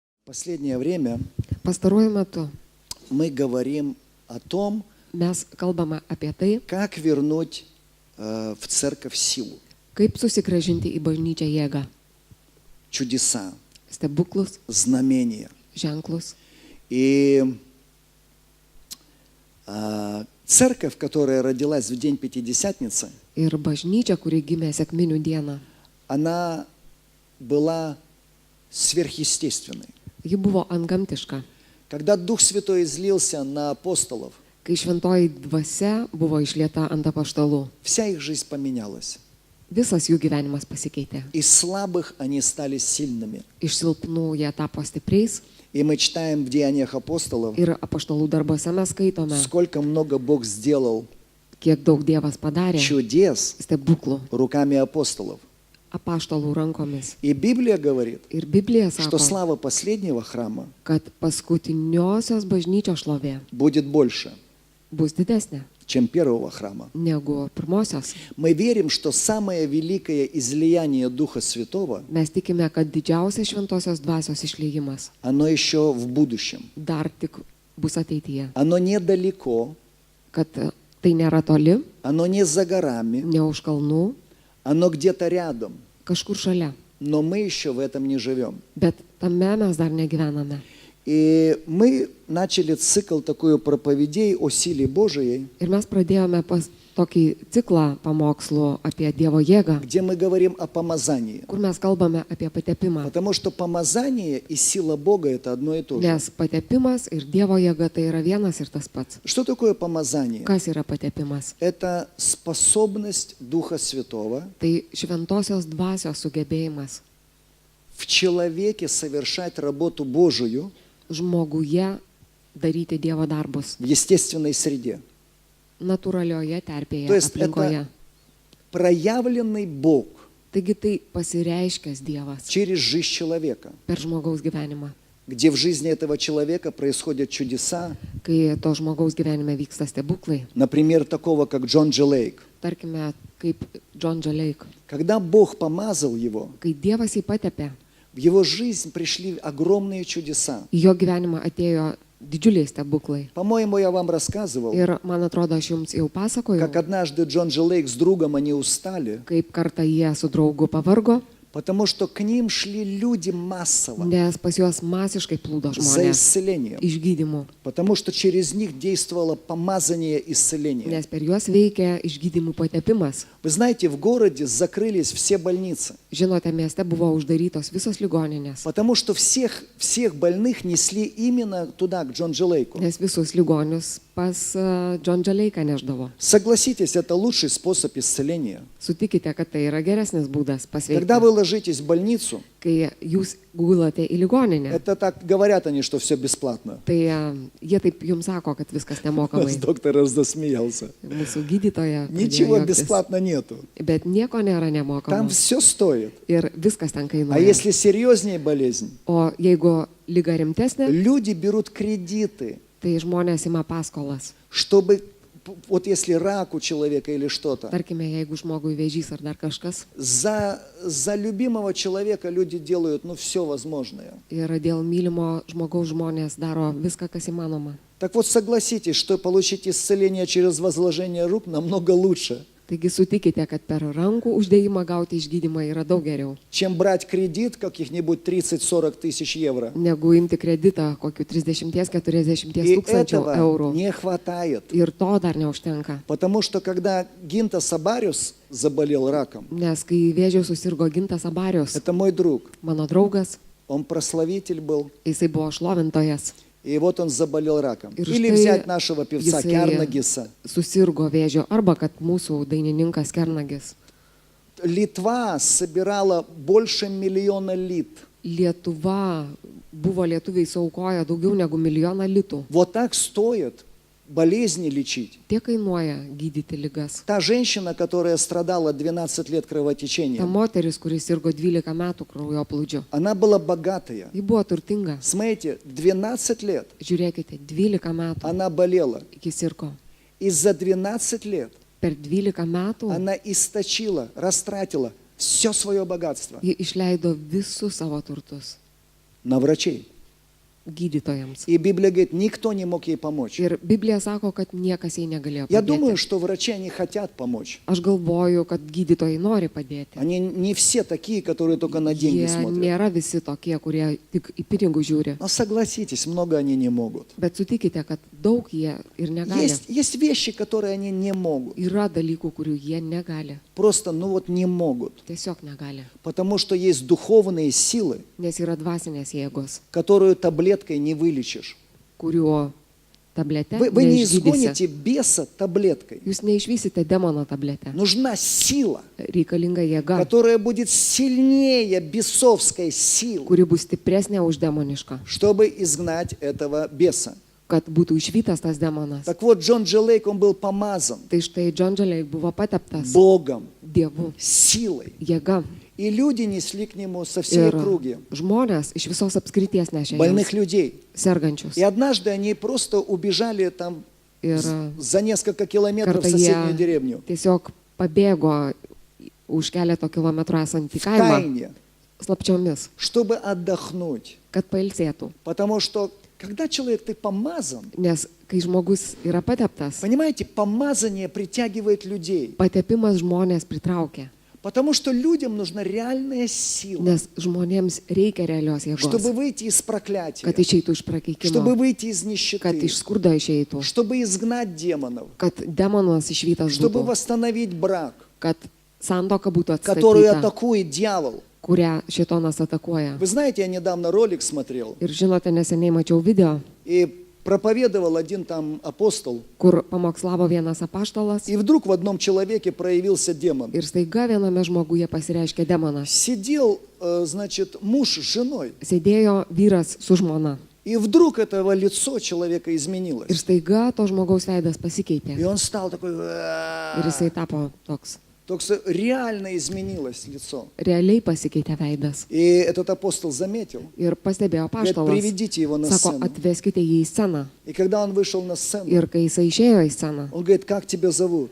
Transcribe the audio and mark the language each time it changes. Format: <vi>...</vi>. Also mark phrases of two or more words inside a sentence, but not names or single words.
<ru>Последнее время</ru> <lt>Pastaruoju metu</lt> <ru>мы говорим о том,</ru> <lt>mes kalbame apie tai,</lt> <ru>как вернуть в церковь силу,</ru> <lt>kaip susigrąžinti į bažnyčią jėgą,</lt> <ru>чудеса,</ru> <lt>stebuklus,</lt> <ru>знамения.</ru> <lt>ženklus.</lt> <ru>И церковь, которая родилась в день Пятидесятницы,</ru> <lt>Ir bažnyčia, kuri gimė sekminių dieną,</lt> <ru>она была сверхъестественной.</ru> <lt>ji buvo antgamtiška.</lt> <ru>Когда Дух Святой излился на апостолов,</ru> <lt>Kai šventoji dvasia buvo išlieta ant apaštalų,</lt> <ru>вся их жизнь поменялась.</ru> <lt>visas jų gyvenimas pasikeitė.</lt> <ru>Из слабых они стали сильными.</ru> <lt>Iš silpnų jie tapo stipriais</lt> <ru>И мы читаем в Деяниях апостолов,</ru> <lt>ir apaštalų darbuose mes skaitome,</lt> <ru>сколько много Бог сделал</ru> <lt>kiek daug Dievas padarė</lt> <ru>чудес</ru> <lt>stebuklų</lt> <ru>руками апостолов.</ru> <lt>apaštalų rankomis.</lt> <ru>И Библия говорит,</ru> <lt>Ir Biblija</lt> <ru>что</ru> <lt>sako,</lt> <ru>слава последнего храма</ru> <lt>kad paskutiniosios bažnyčios šlovė</lt> <ru>будет больше,</ru> <lt>bus didesnė</lt> <ru>чем первого храма.</ru> <lt>negu pirmosios.</lt> <ru>Мы верим, что самое великое излияние Духа Святого,</ru> <lt>Mes tikime, kad didžiausias šventosios dvasios išliejimas</lt> <ru>оно еще в будущем.</ru> <lt>dar tik bus ateityje.</lt> <ru>Оно недалеко,</ru> <lt>Kad tai nėra toli,</lt> <ru>оно не за горами,</ru> <lt>ne už kalnų,</lt> <ru>оно где-то рядом.</ru> <lt>kažkur šalia.</lt> <ru>Но мы еще в этом не живем.</ru> <lt>Bet tame mes dar negyvename.</lt> <ru>И мы начали цикл такой проповедей о силе Божией,</ru> <lt>Ir mes pradėjome tokį ciklą pamokslų apie Dievo jėgą,</lt> <ru>где мы говорим о помазании.</ru> <lt>kur mes kalbame apie patepimą.</lt> <ru>Потому что помазание и сила Бога – это одно и то же.</ru> <lt>Nes patepimas ir Dievo jėga tai yra vienas ir tas pats.</lt> <ru>Что такое помазание?</ru> <lt>Kas yra patepimas?</lt> <ru>Это способность Духа Святого</ru> <lt>Tai šventosios dvasios sugebėjimas</lt> <ru>в человеке совершать работу Божию</ru> <lt>žmoguje daryti Dievo darbus</lt> <ru>в естественной среде.</ru> <lt>natūralioje terpėje,</lt> <ru>То есть</ru> <lt>aplinkoje.</lt> <ru>это проявленный Бог</ru> <lt>Taigi tai pasireiškęs Dievas</lt> <ru>через жизнь человека,</ru> <lt>per žmogaus gyvenimą.</lt> <ru>где в жизни этого человека происходят чудеса, Kai to žmogaus gyvenime vyksta stebuklai, например, такого, как Джон Дж. Лейк.</ru> <lt>tarkime, kaip John J. Lake,</lt> <ru>Когда Бог помазал его,</ru> <lt>kai Dievas jį patepė,</lt> <ru>в его жизнь пришли огромные чудеса.</ru> <lt>į jo gyvenimą atėjo didžiuliai stebuklai.</lt> <ru>По-моему, я вам рассказывал,</ru> <lt>Ir man atrodo, aš jums jau pasakojau,</lt> <ru>как однажды Джон Дж. Лейк с другом, они устали,</ru> <lt>kaip kartą jie su draugu pavargo,</lt> <ru>потому что к ним шли люди массово</ru> <lt>nes pas juos masiškai plūdo</lt> <ru>за</ru> <lt>žmonės</lt> <ru>исцелением,</ru> <lt>išgydymu,</lt> <ru>потому что через них действовало помазание исцеления.</ru> <lt>nes per juos veikia išgydymų patepimas.</lt> <ru>Вы знаете, в городе закрылись все больницы,</ru> <lt>Žinote, mieste buvo uždarytos visos ligoninės,</lt> <ru>потому что всех больных несли именно туда, к Джон Дж. Лейку.</ru> <lt>nes visus ligonius pas John J. Lake neždavo.</lt> <ru>Согласитесь, это лучший способ исцеления.</ru> <lt>Sutikite, kad tai yra geresnis būdas</lt> <ru>Когда</ru> <lt>pasveikti.</lt> <ru>вы ложитесь в больницу,</ru> <lt>Kai jūs gulate į ligoninę,</lt> <ru>это так говорят они, что все бесплатно.</ru> <lt>tai jie taip jums sako, kad viskas nemokamai.</lt> <ru>Доктор аж засмеялся.</ru> <lt>Mūsų gydytoja. pradėjo</lt> <ru>Ничего</ru> <lt>juoktis.</lt> <ru>бесплатно нету.</ru> <lt>Bet nieko nėra</lt> <ru>Там</ru> <lt>nemokama.</lt> <ru>все стоит.</ru> <lt>Ir viskas ten</lt> <ru>А</ru> <lt>kainuoja.</lt> <ru>если серьезнее болезнь,</ru> <lt>O jeigu lyga rimtesnė,</lt> <ru>люди берут кредиты,</ru> <lt>tai žmonės ima paskolas.</lt> <ru>чтобы, вот если рак у человека или что-то,</ru> <lt>Tarkime, jeigu žmogui vėžys ar dar kažkas.</lt> <ru>за любимого человека люди делают, все возможное.</ru> <lt>Ir dėl mylimo žmogaus žmonės daro viską, kas įmanoma.</lt> <ru>Так вот, согласитесь, что получить исцеление через возложение рук намного лучше,</ru> <lt>Taigi sutikite, kad per rankų uždėjimą gauti išgydymą yra daug geriau,</lt> <ru>чем брать кредит каких-нибудь 30-40 тысяч евро.</ru> <lt>negu imti kreditą kokiu 30-40</lt> <ru>И</ru> <lt>tūkstančių</lt> <ru>этого</ru> <lt>eurų.</lt> <ru>не хватает.</ru> <lt>Ir to dar neužtenka.</lt> <ru>Потому что когда Гинта Сабариус заболел раком,</ru> <lt>Nes kai vėžiu susirgo Gintas Abarius,</lt> <ru>это мой друг,</ru> <lt>mano draugas,</lt> <ru>он прославитель был,</ru> <lt>jisai buvo šlovintojas,</lt> <ru>и вот он заболел раком.</ru> <lt>Ir</lt> <ru>Или</ru> <lt>štai</lt> <ru>взять нашего певца</ru> <lt>jisai</lt> <ru>Кернагиса.</ru> <lt>susirgo vėžiu, arba kad mūsų dainininkas Kernagis.</lt> <ru>Литва собирала больше 1 миллиона лит.</ru> <lt>Lietuva buvo lietuviai suaukoję daugiau negu 1 milijoną litų.</lt> <ru>Вот так стоит болезни лечить.</ru> <lt>Tiek kainuoja gydyti ligas.</lt> <ru>Та женщина, которая страдала 12 лет</ru> <lt>Ta</lt> <ru>кровотечением,</ru> <lt>moteris, kuris sirgo 12 metų kraujoplūdžiu,</lt> <ru>она была богатая.</ru> <lt>ji buvo turtinga.</lt> <ru>Смотрите, 12 лет</ru> <lt>Žiūrėkite, 12 metų</lt> <ru>она болела.</ru> <lt>iki sirgo.</lt> <ru>И за 12 лет</ru> <lt>Per 12 metų</lt> <ru>она источила, растратила все свое богатство</ru> <lt>ji išleido visus savo turtus</lt> <ru>на врачей.</ru> <lt>gydytojams.</lt> <ru>И Библия говорит, никто не мог ей помочь.</ru> <lt>Ir Biblija sako, kad niekas jai negalėjo</lt> <ru>Я думаю,</ru> <lt>padėti.</lt> <ru>что врачи, они хотят помочь.</ru> <lt>Aš galvoju, kad gydytojai nori padėti.</lt> <ru>Они не все такие, которые только на деньги</ru> <lt>Jie</lt> <ru>смотрят.</ru> <lt>nėra visi tokie, kurie tik į pinigus žiūri.</lt> <ru>Но согласитесь, много они не могут.</ru> <lt>Bet sutikite, kad daug jie ir negali.</lt> <ru>Есть вещи, которые они не могут.</ru> <lt>Yra dalykų, kurių jie negali.</lt> <ru>Просто, не могут.</ru> <lt>Tiesiog negali.</lt> <ru>Потому что есть духовные силы,</ru> <lt>Nes yra dvasinės jėgos,</lt> <ru>которую таблеткой не вылечишь.</ru> <lt>kuriuo tablete</lt> <ru>Вы не</ru> <lt>neišgydysi.</lt> <ru>изгоните беса таблеткой.</ru> <lt>Jūs neišvysite demono tablete.</lt> <ru>Нужна сила,</ru> <lt>Reikalinga jėga,</lt> <ru>которая будет сильнее бесовской силы,</ru> <lt>kuri bus stipresnė už demonišką,</lt> <ru>чтобы изгнать этого беса.</ru> <lt>kad būtų išvytas tas demonas.</lt> <ru>Так вот, Джон Дж. Лейк, он был помазан</ru> <lt>Tai štai John Dželiai buvo pateptas</lt> <ru>Богом,</ru> <lt>Dievu,</lt> <ru>силой.</ru> <lt>jėga.</lt> <ru>И люди несли к нему со всей</ru> <lt>Ir</lt> <ru>округи</ru> <lt>žmonės iš visos apskrities nešė</lt> <ru>больных</ru> <lt>jiems</lt> <ru>людей.</ru> <lt>sergančius.</lt> <ru>И однажды они просто убежали там</ru> <lt>Ir</lt> <ru>за несколько километров в</ru> <lt>kartą</lt> <ru>соседнюю</ru> <lt>jie</lt> <ru>деревню.</ru> <lt>tiesiog pabėgo už keleto kilometrų esantį</lt> <ru>В</ru> <lt>kaimą</lt> <ru>тайне,</ru> <lt>slapčiomis,</lt> <ru>чтобы отдохнуть.</ru> <lt>kad pailsėtų.</lt> <ru>Потому что, когда человек ты помазан,</ru> <lt>Nes kai žmogus yra pateptas,</lt> <ru>понимаете, помазание притягивает людей.</ru> <lt>patepimas žmonės pritraukia.</lt> <ru>Потому что людям нужна реальная сила,</ru> <lt>Nes žmonėms reikia realios</lt> <ru>чтобы</ru> <lt>jėgos,</lt> <ru>выйти из проклятия,</ru> <lt>kad išeitų iš</lt> <ru>чтобы</ru> <lt>prakeikimo,</lt> <ru>выйти из</ru> <lt>kad</lt> <ru>нищеты,</ru> <lt>iš skurdo išeitų,</lt> <ru>чтобы изгнать демонов,</ru> <lt>kad demonas išvytas</lt> <ru>чтобы</ru> <lt>būtų,</lt> <ru>восстановить брак,</ru> <lt>kad sandoka būtų</lt> <ru>который</ru> <lt>atstatyta,</lt> <ru>атакует дьявол.</ru> <lt>kurią šitonas atakuoja.</lt> <ru>Вы знаете, я недавно ролик смотрел,</ru> <lt>Ir žinote, neseniai mačiau video,</lt> <ru>и проповедовал один там апостол,</ru> <lt>kur pamokslavo vienas apaštalas</lt> <ru>и вдруг в одном человеке проявился демон.</ru> <lt>ir staiga viename žmoguje pasireiškė demonas.</lt> <ru>Сидел, значит, муж с женой,</ru> <lt>Sėdėjo vyras su žmona</lt> <ru>и вдруг этого лицо человека</ru> <lt>ir</lt> <ru>изменилось.</ru> <lt>staiga to žmogaus veidas</lt> <ru>И</ru> <lt>pasikeitė</lt> <ru>он стал такой...</ru> <lt>ir jisai tapo toks.</lt> <ru>Только что реально изменилось лицо.</ru> <lt>Realiai pasikeitė veidas.</lt> <ru>И этот апостол заметил.</ru> <lt>Ir pastebėjo</lt> <ru>Говорит,</ru> <lt>apaštalas,</lt> <ru>приведите его на</ru> <lt>sako,</lt> <ru>сцену.</ru> <lt>atveskite jį į sceną.</lt> <ru>И когда он вышел на сцену,</ru> <lt>Ir kai jisai išėjo į sceną,</lt> <ru>он говорит, как тебя зовут?</ru>